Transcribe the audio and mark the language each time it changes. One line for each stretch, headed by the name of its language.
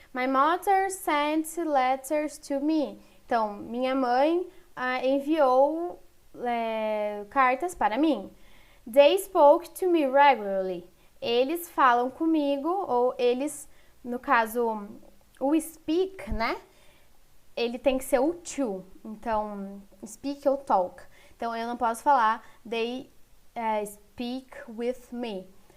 English: My mother sent letters to me.
Portuguese: Então, minha mãe enviou cartas para mim.
English: They spoke to me regularly.
Portuguese: Eles falam comigo, ou eles, no caso, o speak, né? Ele tem que ser o to. Então, speak ou talk. Então, eu não posso falar
English: they speak with me.